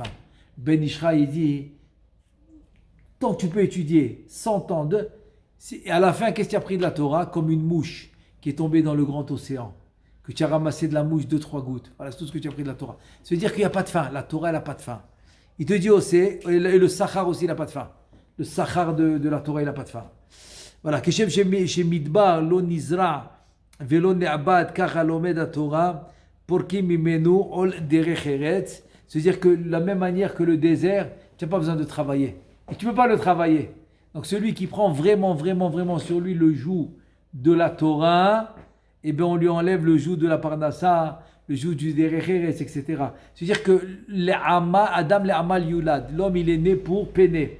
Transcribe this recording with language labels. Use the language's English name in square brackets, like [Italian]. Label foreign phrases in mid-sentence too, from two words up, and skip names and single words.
[French] Ben Ishra, il dit, tant que tu peux étudier 100 ans, à la fin, qu'est-ce que tu as pris de la Torah? Comme une mouche qui est tombée dans le grand océan, que tu as ramassé de la mouche 2-3 gouttes. Voilà, c'est tout ce que tu as pris de la Torah. Ça veut dire qu'il n'y a pas de fin. La Torah, elle n'a pas de fin. Il te dit aussi, et le Sachar aussi, il n'a pas de fin. Le Sachar de la Torah, il n'a pas de fin. Voilà, [Hebrew] כשם שהמדבר לא נזרע ולא נעבד כך הלומד תורה פורקים ממנו עול דרך ארץ. [French] C'est-à-dire que de la même manière que le désert, tu n'as pas besoin de travailler. Et tu ne peux pas le travailler. Donc celui qui prend vraiment sur lui le joug de la Torah, eh bien on lui enlève le joug de la Parnassa, le joug du [Hebrew] דרך ארץ, [French] etc. C'est-à-dire que [Hebrew] אדם לעמל יולד, [French] l'homme il est né pour peiner.